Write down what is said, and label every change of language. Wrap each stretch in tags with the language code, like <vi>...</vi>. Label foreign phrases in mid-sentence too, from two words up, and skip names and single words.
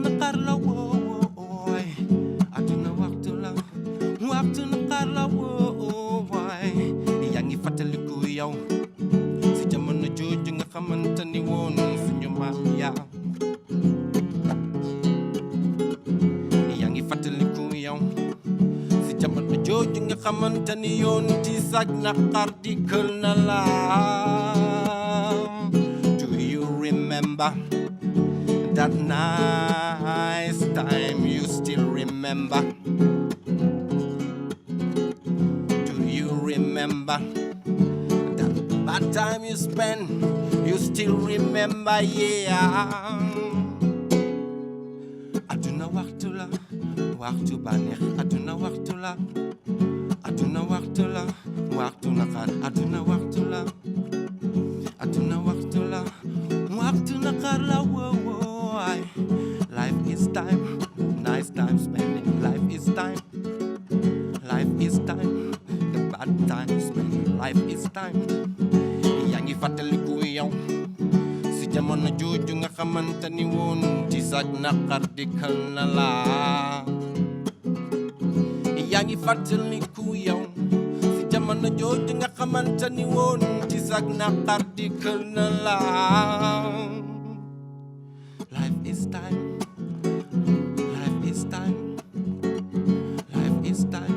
<wo>naqar la wooy aduna waxtu la waxtu naqar la wooy yaa ngi fàttaliku yow si jamono jooju nga xamante ni woon suñu maam yaa ngi fàttaliku yow si jamono jooju nga xamante ni yoon ci sag naqar dikkal na la.</wo> <en>Do you remember that nice time? You still remember? Do you remember that bad time you spent? You still remember? Yeah.</en> <wo>Aduna waxtu la waxtu baneex aduna waxtu la aduna waxtu la waxtu naqar aduna waxtu la aduna waxtu la waxtu naqar la wooy.</wo> <en>Life is time, nice time spending. Life is time, life is time. The bad time spending. Life is time.</en> <wo>Yaa ngi fàttaliku yow si jamono jooju nga xamante ni woon ci sag naqar dikkal na la. Yaa ngi fàttaliku yow si jamono jooju nga xamante ni woon ci sag naqar dikkal na la.</wo> <en>Life is time, life is time, life is time.</en>